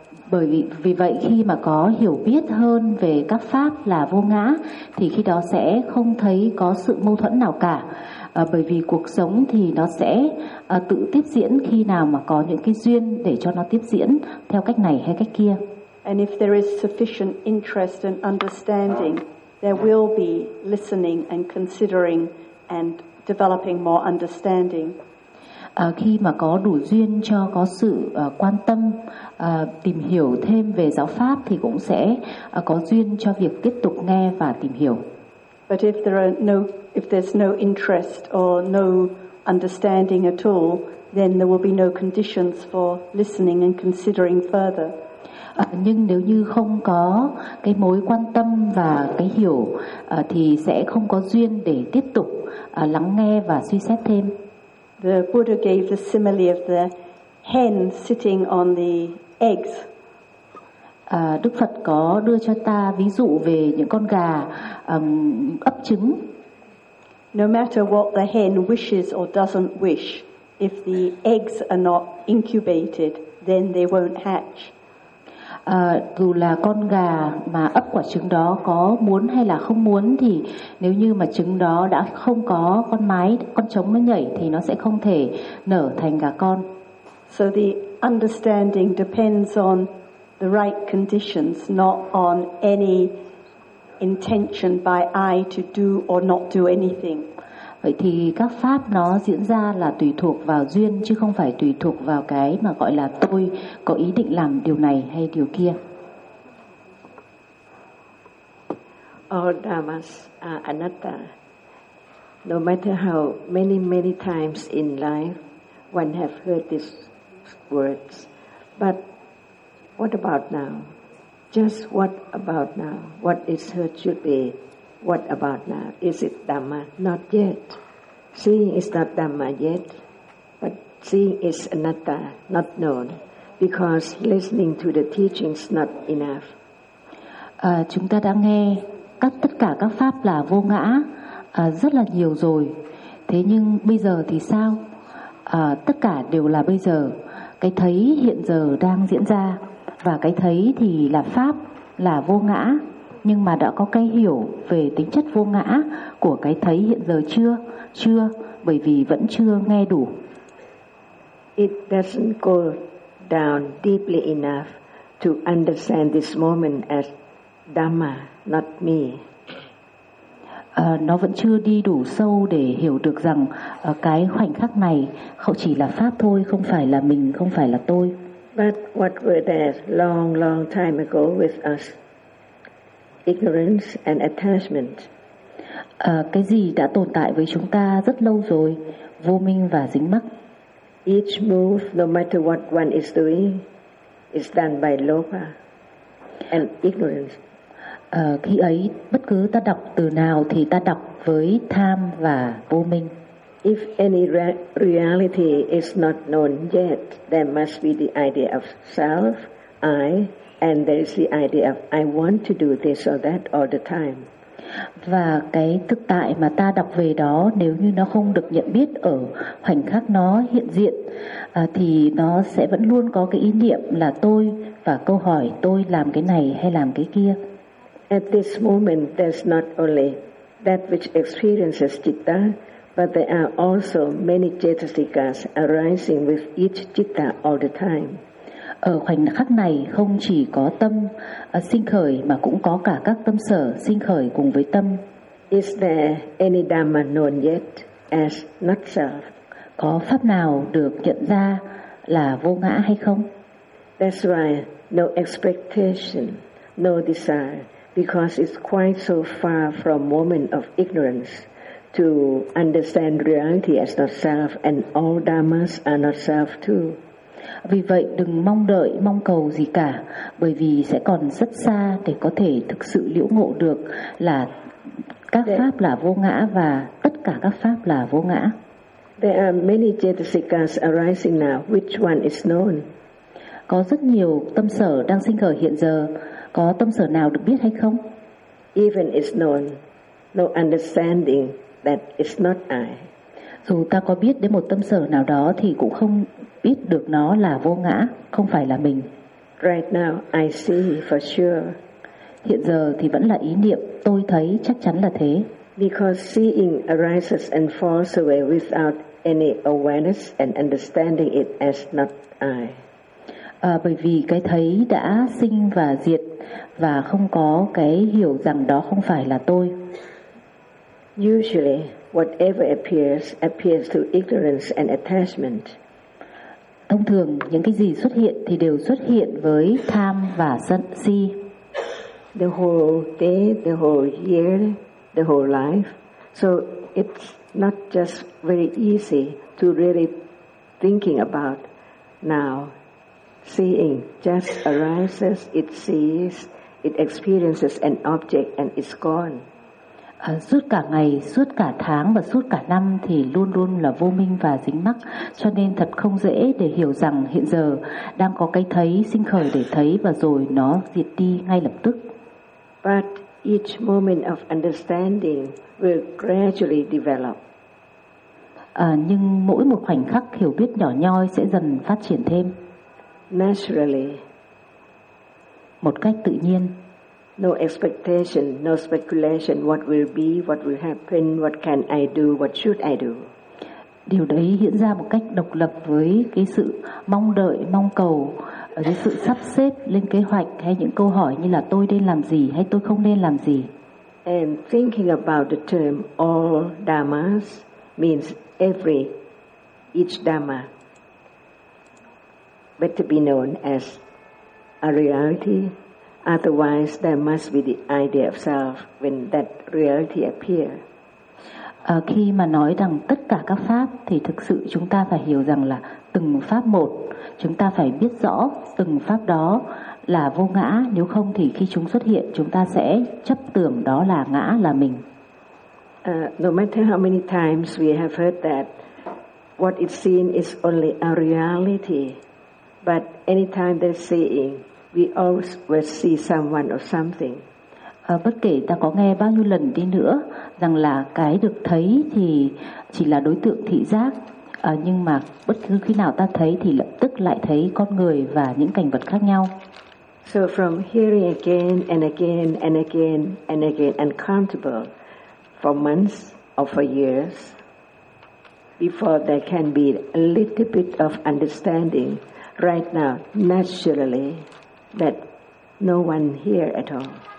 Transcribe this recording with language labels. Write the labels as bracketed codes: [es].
[vi] Bởi vì vậy khi mà có hiểu biết hơn về các pháp là vô ngã thì khi đó sẽ không thấy có sự mâu thuẫn nào cả. Bởi vì cuộc sống thì nó sẽ tự tiếp diễn khi nào mà có những cái duyên để cho nó tiếp diễn theo cách này hay cách kia. [en] And if there is sufficient interest and understanding, there will be listening and considering and developing more understanding. [vi] Khi mà có đủ duyên cho có sự quan tâm tìm hiểu thêm về giáo pháp thì cũng sẽ có duyên cho việc tiếp tục nghe và tìm hiểu. [en] But if there are no, if there's no interest or no understanding at all, then there will be no conditions for listening and considering further. [vi] Nhưng nếu như không có cái mối quan tâm và cái hiểu thì sẽ không có duyên để tiếp tục lắng nghe và suy xét thêm. [en] The Buddha gave the simile of the hen sitting on the eggs. [vi] Đức Phật có đưa cho ta ví dụ về những con gà ấp trứng. [en] No matter what the hen wishes or doesn't wish, if the eggs are not incubated, then they won't hatch. [vi] Dù là con gà mà ấp quả trứng đó có muốn hay là không muốn thì nếu như mà trứng đó đã không có con mái, con trống mới nhảy thì nó sẽ không thể nở thành gà con. [en] So the understanding depends on the right conditions, not on any intention by I to do or not do anything. [vi] Vậy thì các pháp nó diễn ra là tùy thuộc vào duyên chứ không phải tùy thuộc vào cái mà gọi là tôi có ý định làm điều này hay điều kia. [en] All dharmas are anatta. No matter how many, many times in life one have heard these words, but what about now? Just what about now? What is heard should be. What about now? Is it Dhamma? Not yet. Seeing is not Dhamma yet, but seeing is anatta, not known, because listening to the teachings not enough. [vi] Chúng ta đã nghe tất cả các pháp là vô ngã rất là nhiều rồi. Thế nhưng bây giờ thì sao? Tất cả đều là bây giờ. Cái thấy hiện giờ đang diễn ra. Và cái thấy thì là pháp, là vô ngã. nhưng mà đã có cái hiểu về tính chất vô ngã của cái thấy hiện giờ chưa? Chưa, bởi vì vẫn chưa nghe đủ. [en] It doesn't go down deeply enough to understand this moment as Dhamma, not me. [vi] Nó vẫn chưa đi đủ sâu để hiểu được rằng cái khoảnh khắc này không chỉ là pháp thôi, không phải là mình, không phải là tôi. [en] But what were there long, long time ago with us? Ignorance and attachment. [vi] Cái gì đã tồn tại với chúng ta rất lâu rồi? Vô minh và dính mắc. [en] Each move, no matter what one is doing, is done by lobha and ignorance. [vi] Khi ấy, bất cứ ta đọc từ nào thì ta đọc với tham và vô minh. [en] If any reality is not known yet, there must be the idea of self, I, and there is the idea of I want to do this or that all the time. [vi] Và cái thực tại mà ta đọc về đó, nếu như nó không được nhận biết ở khoảnh khắc nó hiện diện, thì nó sẽ vẫn luôn có cái ý niệm là tôi và câu hỏi tôi làm cái này hay làm cái kia. [en] At this moment, there's not only that which experiences citta, but there are also many chetasikas arising with each citta all the time. [vi] Ở khoảnh khắc này không chỉ có tâm sinh khởi mà cũng có cả các tâm sở sinh khởi cùng với tâm. [en] Is there any dhamma known yet as not self? [vi] Có pháp nào được nhận ra là vô ngã hay không? [en] That's why no expectation, no desire, because it's quite so far from moment of ignorance to understand reality as not self, and all dhammas are not self too. [vi] Vì vậy đừng mong đợi, mong cầu gì cả, bởi vì sẽ còn rất xa để có thể thực sự liễu ngộ được là các pháp là vô ngã và tất cả các pháp là vô ngã. [en] There are many chetasikas arising now. Which one is known? [vi] Có rất nhiều tâm sở đang sinh khởi hiện giờ. Có tâm sở nào được biết hay không? [en] Even is known, no understanding that it's not I. [vi] Dù ta có biết đến một tâm sở nào đó thì cũng không biết được nó là vô ngã, không phải là mình. [en] Right now, I see for sure. [vi] Hiện giờ thì vẫn là ý niệm, tôi thấy chắc chắn là thế. [en] Because seeing arises and falls away without any awareness and understanding it as not I. [vi] Bởi vì cái thấy đã sinh và diệt và không có cái hiểu rằng đó không phải là tôi. [en] Usually, whatever appears, appears through ignorance and attachment. [vi] Thông thường, những cái gì xuất hiện thì đều xuất hiện với tham và sân si. [en] The whole day, the whole year, the whole life. So it's not just very easy to really thinking about now. Seeing just arises, it sees, it experiences an object and it's gone. [vi] Suốt cả ngày, suốt cả tháng và suốt cả năm thì luôn luôn là vô minh và dính mắc, cho nên thật không dễ để hiểu rằng hiện giờ đang có cái thấy sinh khởi để thấy và rồi nó diệt đi ngay lập tức. [en] But each moment of understanding will gradually develop. [vi] Nhưng mỗi một khoảnh khắc hiểu biết nhỏ nhoi sẽ dần phát triển thêm. [en] Naturally, [vi] một cách tự nhiên. [en] No expectation, no speculation, what will be, what will happen, what can I do, what should I do. [vi] Điều đấy diễn ra một cách độc lập với cái sự mong đợi, mong cầu, cái sự sắp xếp lên kế hoạch hay những câu hỏi như là tôi nên làm gì hay tôi không nên làm gì. [en] And thinking about the term all dhammas means every, each dhamma better be known as a reality. Otherwise, there must be the idea of self when that reality appear. [vi] Khi mà nói rằng tất cả các pháp thì thực sự chúng ta phải hiểu rằng là từng pháp một, chúng ta phải biết rõ từng pháp đó là vô ngã, nếu không thì khi chúng xuất hiện chúng ta sẽ chấp tưởng đó là ngã, là mình. [en] No matter how many times we have heard that what is seen is only a reality, but anytime they're seeing, we always will see someone or something. [vi] Bất kể ta có nghe bao nhiêu lần đi nữa rằng là cái được thấy thì chỉ là đối tượng thị giác, nhưng mà bất cứ khi nào ta thấy thì lập tức lại thấy con người và những cảnh vật khác nhau. [en] So from hearing again and again and again and again, uncountable for months or for years, before there can be a little bit of understanding right now, naturally, that no one here at all.